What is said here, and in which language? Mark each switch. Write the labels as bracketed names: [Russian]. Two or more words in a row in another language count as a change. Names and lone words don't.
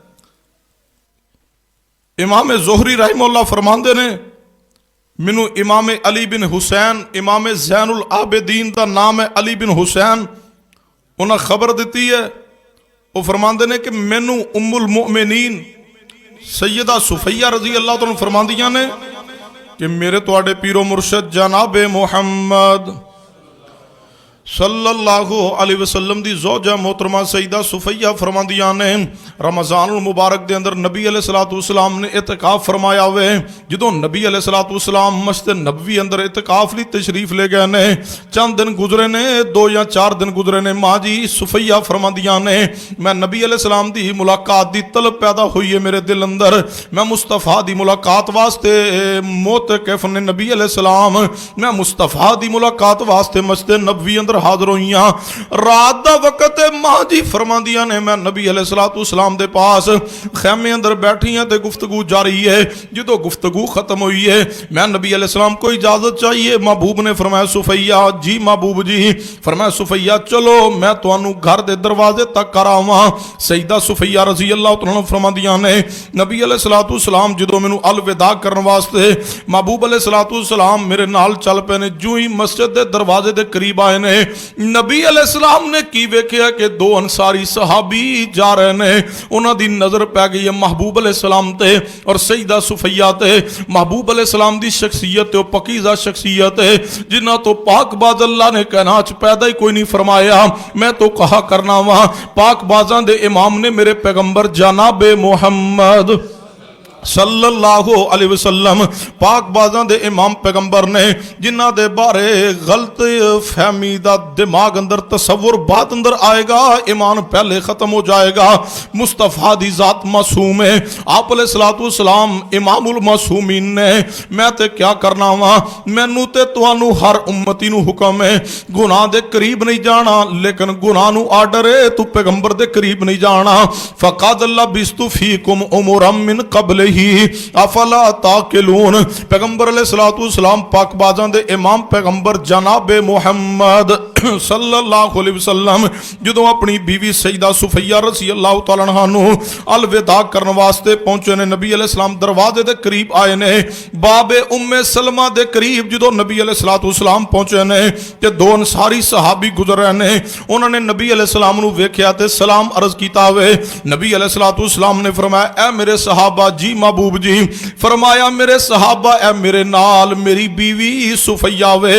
[Punjabi] امام زہری رحمۃ اللہ فرماندے نے مینوں امام علی بن حسین، امام زین العابدین دا ناں ہے علی بن حسین، اونہاں خبر دتی ہے. او فرماندے نے کہ مینوں ام المومنین سیدہ صفیہ [Arabic] رضي الله تعالى [Punjabi] فرماندیاں نے کہ میرے تہاڈے پیر و مرشد جنابِ محمد [Arabic] صلى الله عليه وسلم [Punjabi] دی زوجہ محترمہ سیدہ صفیہ فرماندیاں نے رمضان المبارک دے اندر نبی [Arabic] عليه الصلاة والسلام [Punjabi] نے اعتکاف فرمایا وے. جو نبی [Arabic] عليه الصلاة والسلام [Punjabi] مسجد نبوی اندر اعتکاف لئی تشریف لے گئے نے، چند دن گزرے نے، 2 یا 4 دن گزرے نے، ماں جی صفیہ فرماندیاں نے میں نبی علیہ السلام دی ملاقات دی طلب پیدا ہوئی ہے میرے دل اندر. میں مصطفیٰ دی ملاقات واسطے معتکف نے نبی علیہ السلام، میں مصطفیٰ دی ملاقات واسطے مسجد نبوی اندر حاضر ہوئی ہاں. رات دا وقت ماں جی فرماندیاں نے میں نبی علیہ السلام دے پاس خیمے اندر بیٹھی ہاں، تو گفتگو جاری ہے. جو گفتگو ختم ہوئی ہے میں نبی علیہ السلام کو اجازت چاہیے. محبوب نے فرمایا صفیہ جی محبوب جی، فرمایا صفیہ چلو میں تہانوں گھر دے دروازے تک کراواں. سیدہ صفیہ [Arabic] رضي الله تعالى عنها [Punjabi] فرماندیاں نے نبی علیہ السلام جو مینوں الوداع کرن واسطے محبوب علیہ السلام میرے نال چل پئے نے. جو ہی مسجد دے دروازے دے قریب آئے نے نبی علیہ السلام نے کی ویکھیا کہ دو انصاری صحابی جا رہے نے. اونہاں دی نظر پے گئی ہے محبوب علیہ السلام تے اور سیدہ صفیہ تے. محبوب علیہ السلام دی شخصیت تے پاکیزہ شخصیت ہے جنہاں توں پاک باز اللہ نے کائنات پیدا ہی کوئی نہیں فرمایا. میں تو کہیا کرنا واں پاک بازاں دے امام نے میرے پیغمبر جنابِ محمد [Arabic] صلى الله عليه وسلم [Punjabi] پاک بازاں دے امام پیغمبر نے جنہاں دے بارے غلط فہمی دا دماغ اندر تصور بات اندر آئے گا، ایمان پہلے ختم ہو جائے گا. مصطفیٰ دی ذات معصوم ہے، آپ علیہ السلام [Arabic] إمام المعصومين [Punjabi] نے. میں تے کیہ کرنا واں، مینوں تے تہانوں ہر امتی نوں حکم ہے گناہ دے قریب نہیں جانا، لیکن گناہ نوں آرڈر ہے توں پیغمبر دے قریب نہیں جانا. [Arabic] فقد لبثت فيكم عمرا من قبله أفلا تعقلون. [Punjabi] پیغمبر علیہ السلام پاک بازاں دے امام پیغمبر جنابِ محمد [Arabic] صلى الله عليه وسلم [Punjabi] جو اپنی بیوی سیدہ صفیہ [Arabic] رضي الله تعالى عنها [Punjabi] نوں الوداع کرن واسطے پہنچے نے، نبی علیہ السلام دروازے دے قریب آئے نے. بابِ ام سلمہ دے قریب جو نبی علیہ السلام پہنچے نے تے دو انصاری صحابی گزر رہے نے. اونہاں نے نبی علیہ السلام نوں ویکھیا تے سلام عرض کیتا وے. نبی علیہ السلام نے فرمایا اے میرے صحابہ جی محبوب جی، فرمایا میرے صحابہ اے میرے نال میری بیوی صفیہ وے.